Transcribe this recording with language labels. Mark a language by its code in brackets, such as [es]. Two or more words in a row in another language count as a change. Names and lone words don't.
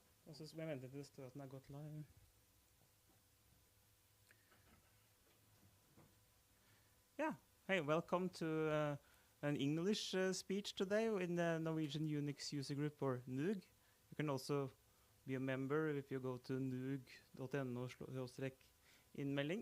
[no] Og så må jeg vente til det står at den gått live. [en] Yeah, hey, welcome to an English speech today in the Norwegian Unix user group, or NUUG. You can also be a member if you go to nuug.no/innmelding.